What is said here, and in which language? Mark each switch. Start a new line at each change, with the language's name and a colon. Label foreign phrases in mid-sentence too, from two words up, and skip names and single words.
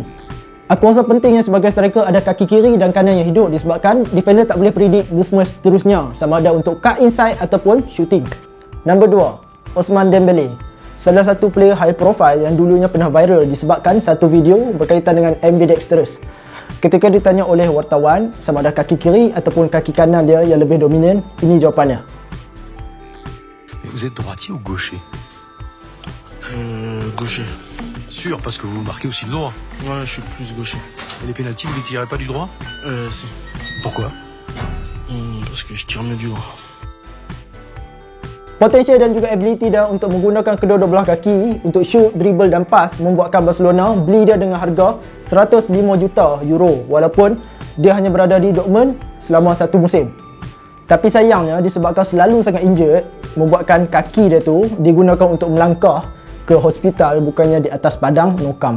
Malay: Aku rasa pentingnya sebagai striker ada kaki kiri dan kanan yang hidup disebabkan defender tak boleh
English: predict movement
Malay: seterusnya sama ada untuk
English: cut inside
Malay: ataupun shooting. Nombor 2, Ousmane Dembélé. Salah satu
English: player high profile
Malay: yang dulunya pernah viral disebabkan satu video berkaitan dengan ambidextrous. Ketika ditanya oleh wartawan sama ada kaki kiri ataupun kaki kanan dia yang lebih dominan, ini jawapannya.
French: Vous êtes droitier ou gaucher? Gaucher. Sûr, parce que vous marquez aussi de droit. Ouais, je suis plus gaucher. Et les pénaltys, vous les tirez pas du droit? Si. Pourquoi? Parce que je tire mieux du droit.
Malay: Potensial dan juga ability dia untuk menggunakan kedua-dua belah kaki untuk
English: shoot, dribble
Malay: dan pass membuatkan Barcelona beli dia dengan harga 105 juta euro walaupun dia hanya berada di Dortmund selama satu musim. Tapi sayangnya disebabkan selalu sangat injured, membuatkan kaki dia tu digunakan untuk melangkah ke hospital bukannya di atas padang nokam.